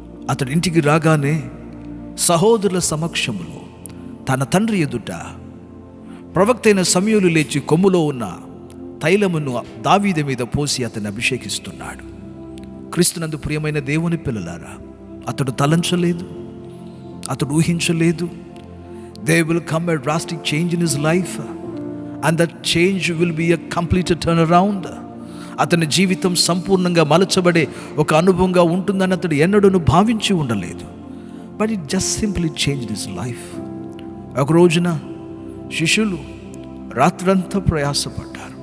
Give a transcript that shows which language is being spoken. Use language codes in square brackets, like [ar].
[te] అతడు ఇంటికి రాగానే సహోదరుల సమక్షంలో తన తండ్రి ఎదుట ప్రవక్త అయిన సమూయేలు లేచి కొమ్ములో ఉన్న తైలమును దావీదు మీద పోసి అతన్ని అభిషేకిస్తున్నాడు. క్రీస్తునందు ప్రియమైన దేవుని పిల్లలారా, అతడు తలంచలేదు, అతడు ఊహించలేదు. [en] There will come a drastic change in his life, and that change will be a complete turnaround. [te] అతని జీవితం సంపూర్ణంగా మలచబడే ఒక అనుభవంగా ఉంటుందని అతడు ఎన్నడూ భావించి ఉండలేదు. [en] But it just simply changed his life. [te] ఒక రోజున శిష్యులు రాత్రంతా ప్రయాసపడ్డారు.